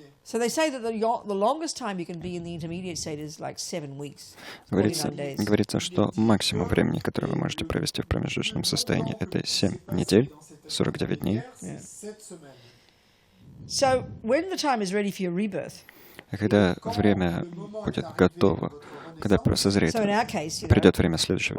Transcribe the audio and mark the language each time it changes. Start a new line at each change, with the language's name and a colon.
English: So they say that the longest time you can be in the intermediate state is like 7 weeks, 49 days.
Russian: Говорится, что максимум времени, которое вы можете провести в промежуточном состоянии, это 7 недель, 49 дней.
English: Yeah. So when the time is ready for your rebirth,
Russian: А когда время будет готово, когда созреет,
English: so in our case,
Russian: придет время следующего